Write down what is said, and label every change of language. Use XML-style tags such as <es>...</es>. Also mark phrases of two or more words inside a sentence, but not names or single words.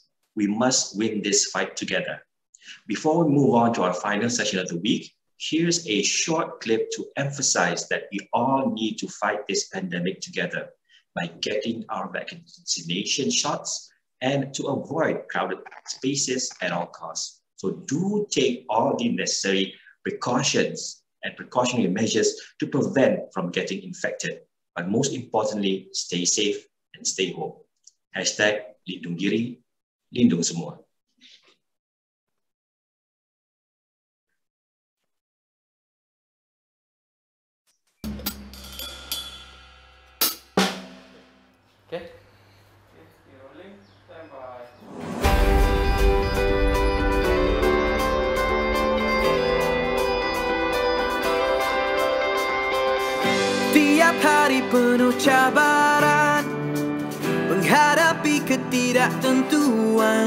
<en>We must win this fight together. Before we move on to our final session of the week, here's a short clip to emphasize that we all need to fight this pandemic together by getting our vaccination shots and to avoid crowded spaces at all costs. So do take all the necessary precautions and precautionary measures to prevent from getting infected. But most importantly, stay safe and stay home.</en> <ms>Hashtag lindung diri, lindung semua.</ms> <en>Okay. Rolling. Stand by.</en> <ms>Tiap hari penuh cabaran, menghadapi ketidaktentuan.</ms>